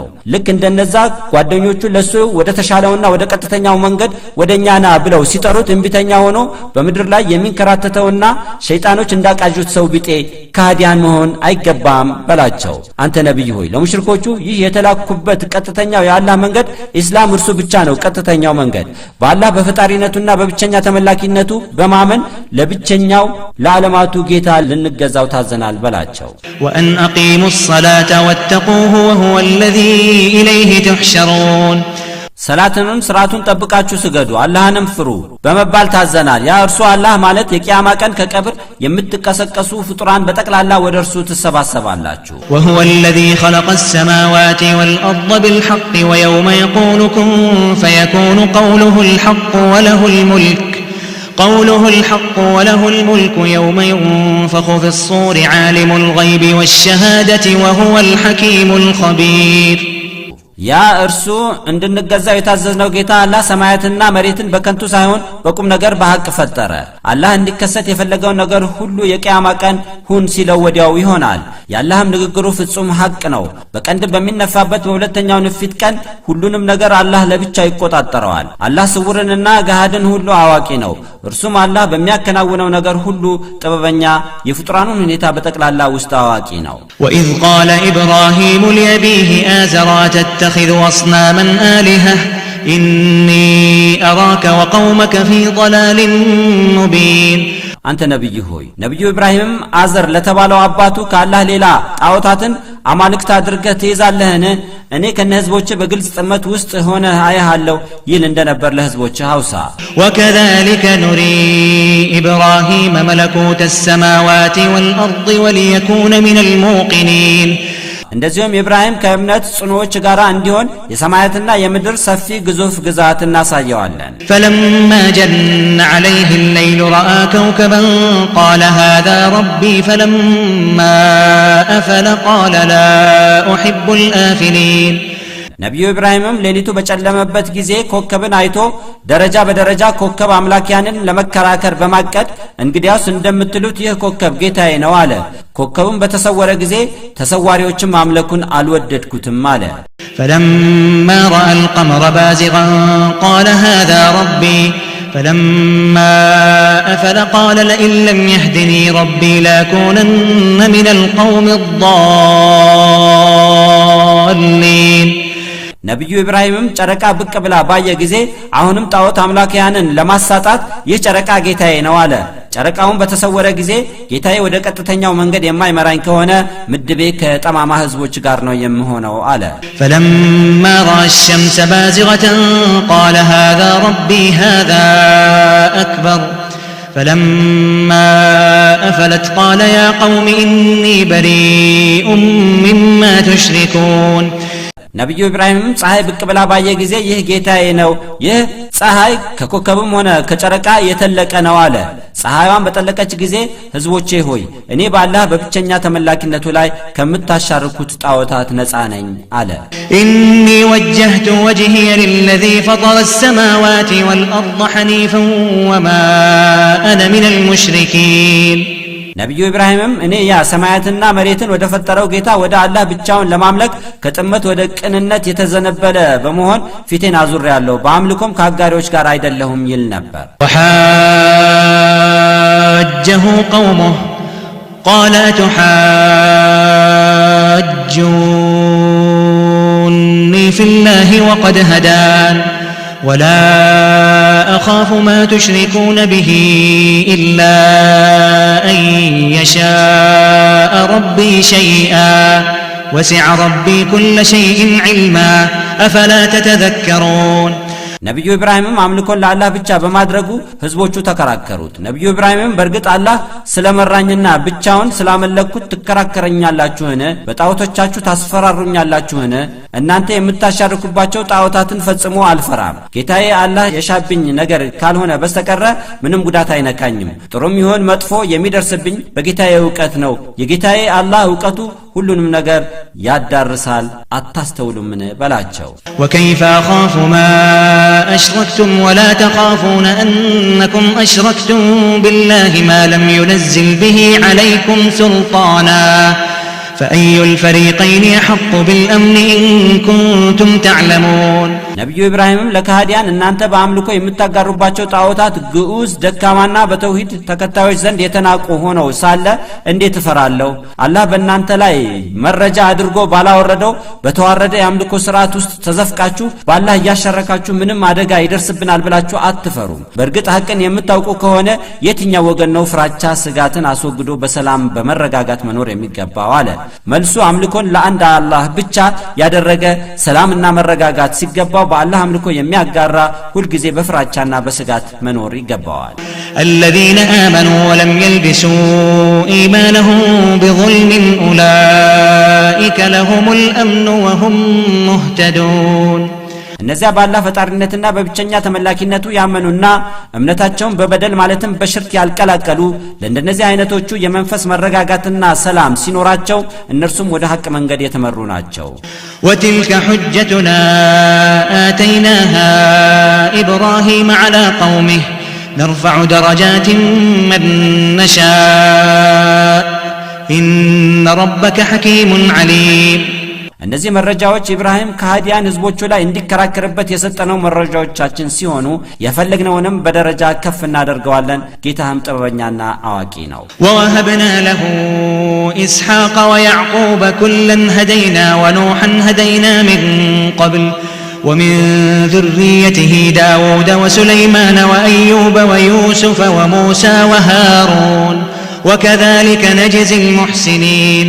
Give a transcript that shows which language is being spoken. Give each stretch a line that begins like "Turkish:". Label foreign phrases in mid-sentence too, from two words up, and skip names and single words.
Amharic: ልክ እንደነዛ ጓደኞቹ ለሱ ወደ ተሻለውና ወደ ቀጥተኛው መንገድ ወደኛና ብለው ሲጠሩት እንቢተኛ ሆኖ በምድር ላይ የሚንከራተተውና ሸይጣኖች እንዳቃጁት ሰው ቢጤ ካዲያን መሆን አይገባም በላቸው። አንተ ነብይ ሆይ ለሙሽሪኮቹ ይህ የተላኩበት ቀጥተኛው የአላህ መንገድ እስላም እርሱ ብቻ ነው ቀጥተኛው መንገድ። በአላህ በፈጣሪነቱና በብቸኛ ተመላኪነቱ በማመን ለብቸኛው ለዓለማቱ ጌታ ልንገዛው ታዘናል በላቸው።
Arabic: وأن أقيموا الصلاة واتقوه وهو الذي إليه تحشرون
Amharic: ሰላትንም ስርዓቱን ጠብቃችሁ ስገዱ አላህንም ፍሩ በመባል ታዘናል። ያ እርሱ አላህ ማለት የቂያማ ቀን ከቀብር የምትቀሰቀሱ ፍጡራን በጠቅላላ ወደ እርሱ ትሰባሰባላችሁ።
Arabic: وهو الذي خلق السماوات والأرض بالحق ويوم يقول كن فيكون قوله الحق وله الملك يوم ينفخ في الصور عالم الغيب والشهادة وهو الحكيم الخبير
Amharic: ያ እርሱ እንድንገዛው የታዘዝነው ጌታ አላህ ሰማያትና መሬትን በከንቱ ሳይሆን በቁም ነገር በሐቅ ፈጠረ። አላህ እንዲከሰት የፈለገው ነገር ሁሉ የቂያማ ቀን ሁን ሲለው ወዲያው ይሆናል። የአላህም ንግግሩ ፍጹም ሐቅ ነው። በቀንድ በሚነፋበት በሁለተኛው ንፊት ቀን ሁሉንም ነገር አላህ ለብቻ ይቆጣጠረዋል። አላህ ስውርንና ገሃድን ሁሉ አዋቂ ነው። እርሱም አላህ በሚያከናውነው ነገር ሁሉ ጥበበኛ፣ የፍጡራኑን ሁኔታ በጠቅላላ ውስጥ አዋቂ ነው።
Arabic: وإذ قال إبراهيم لأبيه آزر أتتخذ أصناما آلهة إني أراك وقومك في ضلال مبين
Amharic: አንተ ነብይ ሆይ ነብዩ ኢብራሂም አዘር ለተባለው አባቱ ከአላህ ሌላ ጣዖታትን አማልክት አድርገህ ትይዛለህን? እኔ ከነህዝቦች በግልጽ ጥመት ውስጥ ሆነ አያሃለሁ ይል እንደነበር ለህዝቦች አውሳ።
Arabic: وكذلك نري إبراهيم ملكوت السماوات والأرض وليكون من الموقنين
Amharic: እንደዚሁም ኢብራሂም ከእምነት ጽኑዎች ጋር እንዲሆን የሰማያትና የምድር ሰፊ ግዙፍ ግዛት እናሳየዋለን።
Arabic: فلما جن عليه الليل رأى كوكبا قال هذا ربي فلما أفل قال لا أحب الآفلين
Amharic: ነብዩ ኢብራሂምም ሌሊቱ በጨለመበት ጊዜ ኮከብን አይቶ ደረጃ በደረጃ ኮከብ አምላኪያንን ለመከራከር በማቀድ እንግዲያውስ እንደምትሉት ይህ ኮከብ ጌታዬ ነው አለ። ኮከቡም በተሰወረ ጊዜ ተሰዋሪዎችም ማምለኩን አልወደድኩትም አለ።
Arabic: فلما رأى القمر بازغا قال هذا ربي فلما أفل قال لئن لم يهدني ربي لأكونن من القوم الضالين
Amharic: ነብዩ ኢብራሂምም ጨረቃ ብቅ ብላ ባየ ጊዜ አሁንም ጣዖት አምላኪያንን ለማሳጣት ይህ ጨረቃ ጌታዬ ነው አለ። ጨረቃውን በተሰወረ ጊዜ ጌታዬ ወደ ቀጥተኛው መንገድ የማይመራኝ ከሆነ ምድቤ ከጠማማ ህዝቦች ጋር ነው የምሆነው አለ።
Arabic: فلما رأى الشمس بازغة قال هذا ربي هذا أكبر فلما أفلت قال يا قوم إني بريء مما تشركون
Amharic: ነብዩ ኢብራሂም ፀሐይ ብቅ ብላ ባየ ጊዜ ይህ ጌታዬ ነው፣ ይህ ፀሐይ ከኮከብም ሆነ ከጨረቃ የተለቀ ነው አለ። ፀሐይዋን በጠለቀች ጊዜ ህዝቦቼ ሆይ እኔ በአላህ በብቸኛ ተመላኪነቱ ላይ ከምታሻርኩት ጣዖታት ነፃ ነኝ አለ።
Arabic: إني وجهت وجهي للذي فطر السماوات والأرض حنيفا وما أنا من المشركين
Amharic: ነብዩ ኢብራሂምም እኔ ያ ሰማያትና መሬትን ወደ ፈጠረው ጌታ ወደ አላህ ብቻውን ለማምለክ ከጥመት ወደ ቅንነት የተዘነበለ በመሆን ፊቴን አዙሬያለሁ፣ በአምልኮም ከአጋሪዎች ጋር አይደለሁም ይል ነበር።
Arabic: وحاجه قومه قال أتحاجوني في الله وقد هدان ولا أخاف ما تشركون به إلا أن يشاء ربي شيئا وسع ربي كل شيء علما أفلا تتذكرون
Amharic: ነብዩ ኢብራሂምም አምልኮን ለአላህ ብቻ በማድረጉ ህዝቦቹ ተከራከሩት። ነብዩ ኢብራሂምም በርግጥ አላህ ስለመራኝና ብቻውን ስላመለኩት ትከራከረኛላችሁን? በጣዖቶቻችሁ ታስፈራሩኛላችሁን? እናንተ የምታሻርኩባቸው ጣዖታትን ፈጽሞ አልፈራም። ጌታዬ አላህ የሻብኝ ነገር ካልሆነ በስተቀር ምንም ጉዳት አይነካኝም። ጥሩም ይሁን መጥፎ የሚደርስብኝ በጌታዬ ዕውቀት ነው። የጌታዬ አላህ ዕውቀቱ ሁሉንም ነገር ያዳርሳል። አታስተውሉምን በላቸው።
Arabic: وكيف أخاف ما أشركتم ولا تخافون أنكم أشركتم بالله ما لم ينزل به عليكم سلطانا فأي الفريقين يحق بالأمن إن كنتم تعلمون
Amharic: ነብዩ ኢብራሂምም ለካህዲያን እናንተ በአምልኮ የምታጋሩባቸው ጣዖታት ግዑዝ ደካማና በተውሂድ ተከታዮች ዘንድ የተናቁ ሆነው ሳለ እንዴት እፈራለሁ? አላህ በእናንተ ላይ መረጃ አድርጎ ባላወረደው በተዋረደ የአምልኮ ስርዓት ውስጥ ተዘፍቃችሁ በአላህ እያሸረካችሁ ምንም አደጋ ይደርስብናል ብላችሁ አትፈሩም። በእርግጥ ሐቅን የምታውቁ ከሆነ የትኛው ወገን ነው ፍራቻ ስጋትን አስወግዶ በሰላም በመረጋጋት መኖር የሚገባው አለ። መልሱ አምልኮን ለአንድ አላህ ብቻ ያደረገ ሰላምና መረጋጋት ሲገባው በአላህ አምልኮ የሚያጋራ ሁሉ ጊዜ በፍራቻና በስጋት መኖር ይገባዋል።
Arabic: الذين آمنوا ولم يلبسوا إيمانهم بظلم أولئك لهم الأمن وهم مهتدون
Amharic: እነዚያ በአላህ ፈጣሪነትና በብቸኛ ተመላኪነቱ ያመኑና እምነታቸውን በበደል ማለትም በሽርክ ያልቀላቀሉ ለእንደነዚህ አይነቶቹ የመንፈስ መረጋጋትና ሰላም ሲኖራቸው እነርሱም ወደ ሐቅ መንገድ የተመሩ ናቸው።
Arabic: وتلك حجتنا آتيناها إبراهيم على قومه نرفع درجات من نشاء إن ربك حكيم عليم
Amharic: እነዚህ መረጃዎች ኢብራሂም ከሃዲያን ህዝቦቹ ላይ እንዲከራከርበት የሰጠነው መረጃዎቻችን ሲሆኑ የፈለግነውንም በደረጃ ከፍ እናደርገዋለን። ጌታህም ጥበበኛና አዋቂ ነው።
Arabic: ووهبنا له إسحاق ويعقوب كلا هدينا ونوحا هدينا من قبل ومن ذريته داود وسليمان وأيوب ويوسف وموسى وهارون وكذلك نجزي المحسنين